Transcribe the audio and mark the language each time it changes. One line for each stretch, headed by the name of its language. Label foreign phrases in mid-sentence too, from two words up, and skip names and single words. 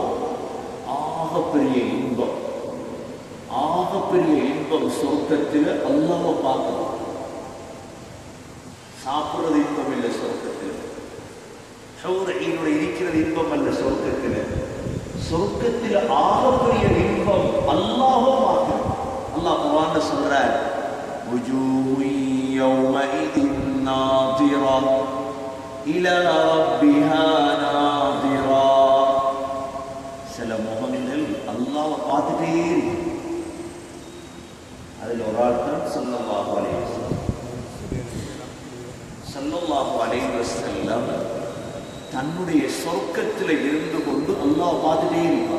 Tamil: ஆகப்பெரிய இன்பம், ஆகப்பெரிய இன்பம் சொர்க்கத்தில் அல்லாஹ்வை பார்க்கலாம். சாப்பிடுறது இன்பம் இல்லை சொர்க்கத்தில். இருக்கிறது இன்பம் அல்ல சொர்க்கத்தில். சொர்க்கத்தில் ஆகப்பெரிய இன்பம் அல்லாஹ்வை பார்க்கலாம். அல்லாஹ் குர்ஆன்ல சொல்றார்,
Arabic: وجوه يومئذ ناضرة إلى ربها ناظرة.
Tamil: சில முகங்கள் அல்லாஹ்வை பார்த்துட்டே இருக்கு. அதில் ஒரு ஆள் தான்
Arabic: صلى الله عليه وسلم. صلى الله عليه وسلم
Tamil: தன்னுடைய சொர்க்கத்தில் இருந்து கொண்டு அல்லாஹ்வை பார்த்துட்டே இருப்பார்.